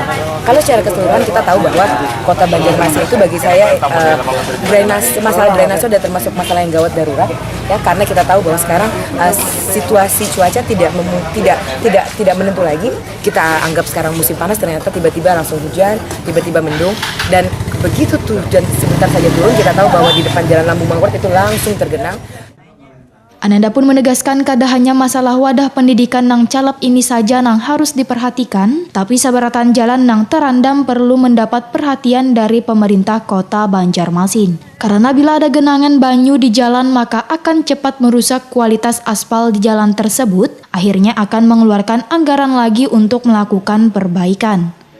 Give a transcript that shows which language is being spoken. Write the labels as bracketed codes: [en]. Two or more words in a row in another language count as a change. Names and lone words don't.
[id] Kalau secara keseluruhan kita tahu bahwa Kota Banjarmasin itu bagi saya masalah drainase sudah termasuk masalah yang gawat darurat ya, karena kita tahu bahwa sekarang situasi cuaca tidak menentu lagi. Kita anggap sekarang musim panas, ternyata tiba-tiba langsung hujan, tiba-tiba mendung, dan begitu tuh hujan sebentar saja turun kita tahu bahwa di depan Jalan Lambung Mangkurat itu langsung tergenang. [bjn] Ananda pun menegaskan kada hanya masalah wadah pendidikan nang calap ini saja nang harus diperhatikan, tapi sabaratan jalan nang terendam perlu mendapat perhatian dari pemerintah Kota Banjarmasin. [id] Karena bila ada genangan banyu di jalan maka akan cepat merusak kualitas aspal di jalan tersebut, akhirnya akan mengeluarkan anggaran lagi untuk melakukan perbaikan.